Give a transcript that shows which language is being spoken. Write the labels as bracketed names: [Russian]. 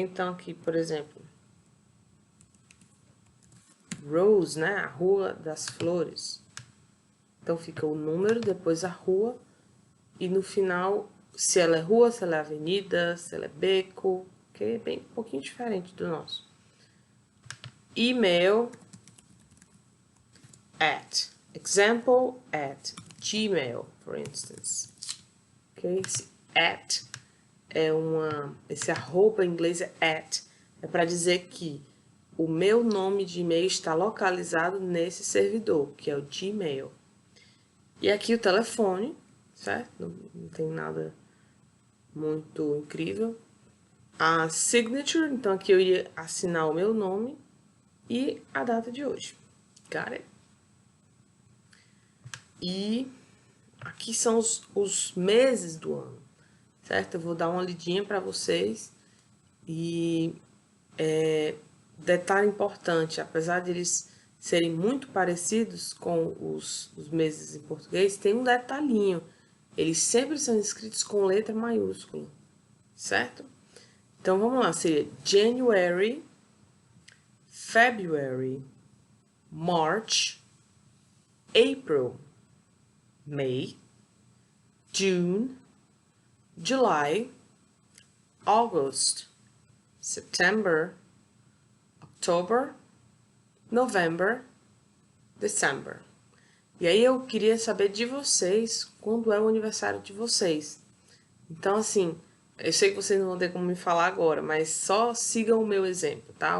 [Portuguese] Então, aqui, por exemplo, Rose, né? A Rua das Flores. Então, fica o número, depois a rua, e no final, se ela é rua, se ela é avenida, se ela é beco, ok? Bem, um pouquinho diferente do nosso. [English] Email at, example at Gmail, for instance. [Portuguese] Ok? Esse at é esse arroba em inglês é at, é para dizer que o meu nome de e-mail está localizado nesse servidor, que é o Gmail. E aqui o telefone, certo? Não tem nada muito incrível. A signature, então aqui eu iria assinar o meu nome e a data de hoje. [English] Got it? [Portuguese] E aqui são os meses do ano, certo? Eu vou dar uma lidinha para vocês e detalhe importante, apesar de eles serem muito parecidos com os meses em português, tem um detalhinho. Eles sempre são escritos com letra maiúscula, certo? Então vamos lá, seria [English] January, February, March, April, May, June, July, August, September, October, November, December. [Portuguese] E aí eu queria saber de vocês quando é o aniversário de vocês. Então, assim, eu sei que vocês não vão ter como me falar agora, mas só sigam o meu exemplo, tá?